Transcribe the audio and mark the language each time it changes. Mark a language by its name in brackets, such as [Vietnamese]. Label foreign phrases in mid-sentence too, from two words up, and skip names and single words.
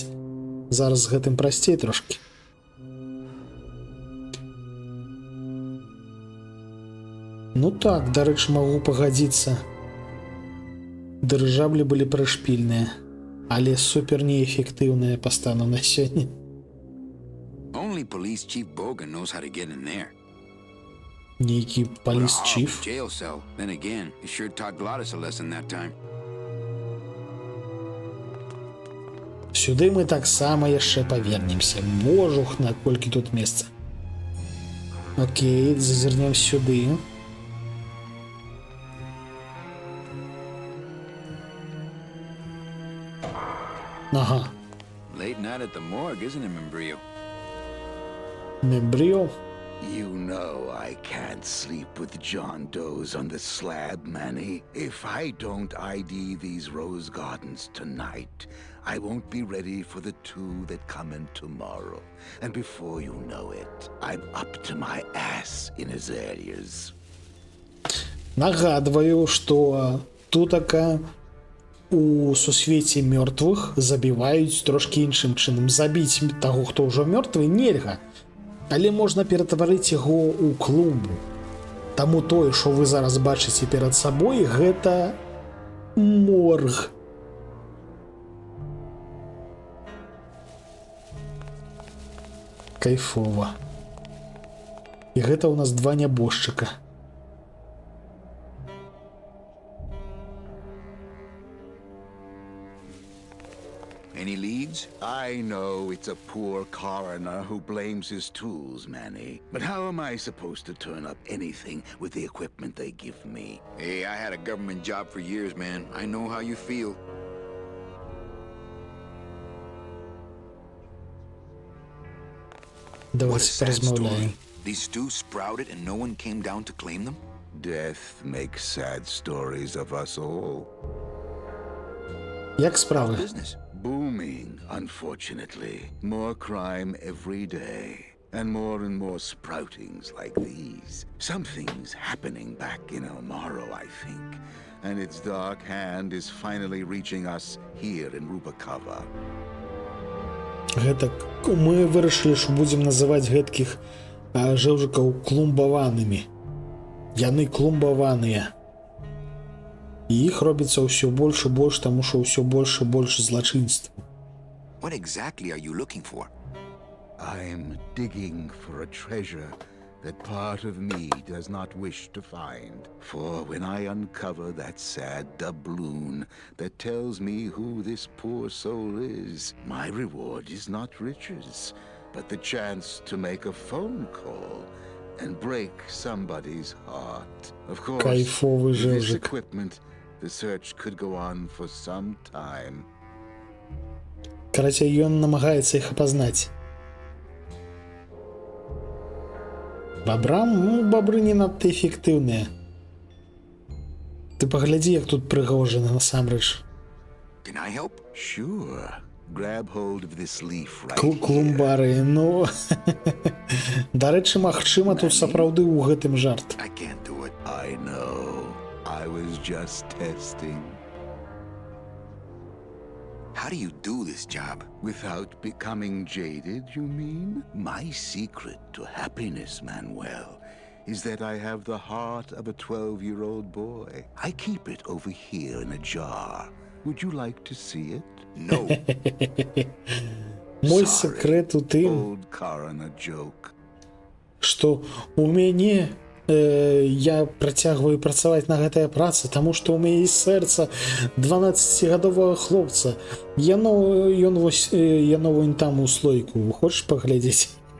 [Belarusian] Зараз з гэтым прасцей трошкі. Ну так, дарэчы, магу пагадзіцца. Дырыжаблі былі прышпільныя, але супер неэфектыўныя па стану на сёння. [English] Only police chief Bogan knows how to get in there. [Belarusian] Нейкі паліс-чіф? [English] Jail cell. Then again, he sure taught Glottis a lesson that time. [Belarusian] Сюды мы таксама яшчэ павернемся. Божух, наколькі тут месца. Окей, зазірнем сюды. Ага. [English] Late night at the morgue, isn't it, Membrio? Membrio? You know I can't sleep with John Doe's on the slab, Manny. If I don't ID these rose gardens tonight, I won't be ready for the two that come in tomorrow. And before you know it, I'm up to my ass in azaleas. [Belarusian] Нагадваю, што тутака у сусвеце мёртвых забіваюць трошкі іншым чынам. Забіць таго, хто ўжо мёртвы, нельга. Але можна ператварыць яго ў клумбу. Таму тое, што вы зараз бачыце перад сабой, гэта морг. Кайфова. І гэта ў нас два нябожчыка. [English] Any leads? I know it's a poor coroner who blames his tools, Manny. But how am I supposed to turn up anything with the equipment they give me? Hey, I had a government job for years, man. I know how you feel. [Ukrainian] Давайте порозмовляємо. [English] These stews sprouted and no one came down to claim them? Death makes sad stories of us all. [Ukrainian] Як справи? [English] Business. Booming, unfortunately. More crime every day. And more sproutings like these. Something's happening back in El Morro, I think. And its dark hand is finally reaching us here in Rubacava. [Belarusian] Гэта мы вырашылі, што будзем называць гэткіх жэўжыкаў клумбаванымі. Яны клумбаваныя. І іх робіцца ўсё больш і больш, таму што ўсё больш і больш злачынства. [English] What exactly are you looking for? I'm digging for a treasure that part of me does not wish to find. For when I uncover that sad doubloon that tells me who this poor soul is, my reward is not riches, but the chance to make a phone call and break somebody's heart. Of course, [Russian] Кайфовый [English] with this [Belarusian] жевжик. [English] equipment, The search could go on for some time. [Russian] Короче, [Belarusian] ён намагаецца іх апазнаць. Бабрам, ну, бабры не надта эфектыўныя. Ты паглядзі, як тут прыгожана насамрэч. [English] Can I help? Sure. Grab hold of this leaf right [Belarusian] Клумбары, ну... Дарэчы, магчыма, тут сапраўды ў гэтым жарт. [English] I can't do it. I know. I was just testing. How do you do this job? Without becoming jaded, you mean? My secret to happiness, Manuel, is that I have the heart of a 12-year-old boy. I keep it over here in a jar. Would you like to see it? No. [Belarusian] Мой секрет у тым, [English] Old Coroner joke. [Belarusian] што у мяне я працягваю працаваць на гэтая праца, таму што ў мяне сэрца 12гадовага хлопца. Яно вось там у слойку. Хочаш паглядзець?